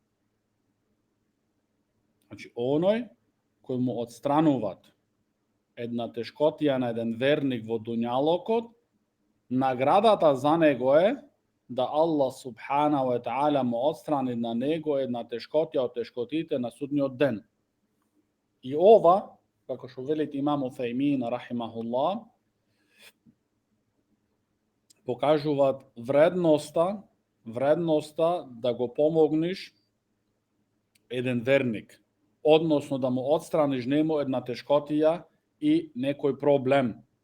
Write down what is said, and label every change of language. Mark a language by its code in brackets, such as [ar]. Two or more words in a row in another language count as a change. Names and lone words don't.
[mk] Значи, оној кој му отстрануваат една тешкотија на еден верник во дуњалокот, наградата за него е да Аллах [ar] سبحانه وتعالى [mk] му отстрани на него една тешкотија од тешкотите на судниот ден. И ова, како што велит имам Уфајмин рахимахуллах, покажуваат вредноста да го помогнеш еден верник, односно да му отстраниш нему една тешкотија и некој проблем.